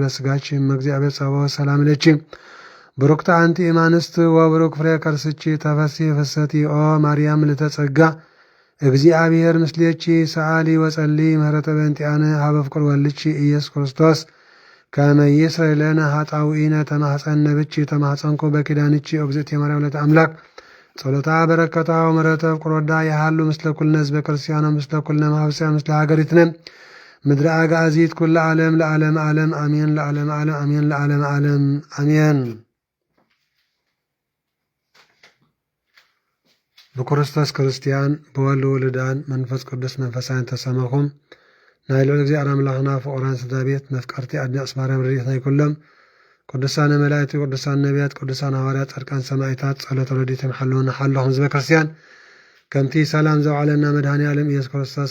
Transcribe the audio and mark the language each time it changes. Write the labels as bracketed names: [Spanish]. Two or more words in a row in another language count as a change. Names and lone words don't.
[Geez] በስጋቺ እመእግዚአብሔር ጸባኦት ሰላም ለኪ ብሩክተ አንቲ እማንስት ወብሩክ ፍሬ ከርስኪ ተፈሥሒ ፍስሕቲ ኦ ማርያም ምልዕተ ጸጋ እግዚአብሔር ምስሌኪ ሰአሊ ወጸሊ ምህረተ በእንቲአነ ሀበ ፍቁር ወልድኪ ኢየሱስ ክርስቶስ ከመ ይስረይ ለነ ኃጣውኢነ ተማኅፀነ ብኪ ተማኅፀንኩ በኪዳንኪ እግዝእትየ ማርያም ወላዲተ አምላክ ጸሎታ በረከታ ወምሕረተ ፍቁር ወልዳ ያሃሉ ምስለ ኩልነ ህዝበ ክርስቲያኖ ምስለ ኩልነ ማኅበረሰብ ምስለ ሀገሪትነ ምድረ አጋዚት ኩለ ዓለም ለዓለመ ዓለም አሜን። ለዓለመ ዓለም አሜን። ለዓለመ ዓለም አሜን። [Tigrinya] በክርስቶስ ክርስቲያን በወልድ ውሉዳን መንፈስ ቅዱስ መንፈሳውያን ተሰማኹም ናይ ልዑል እግዚአብሔር አምላኽና ፍቁራን ስድራ ቤት መፍቀርቲ አድናቂ ማርያም ረድኤትና ይኩሎም ቅዱሳን መላእክት ቅዱሳን ነቢያት ቅዱሳን ሐዋርያት ጻድቃን ሰማዕታት ጸሎተ ረድኤት ይምሐልወና ሓለኹም ህዝበ ክርስቲያን ከምቲ ሰላም ዘውዓለና መድኃኔ ዓለም ኢየሱስ ክርስቶስ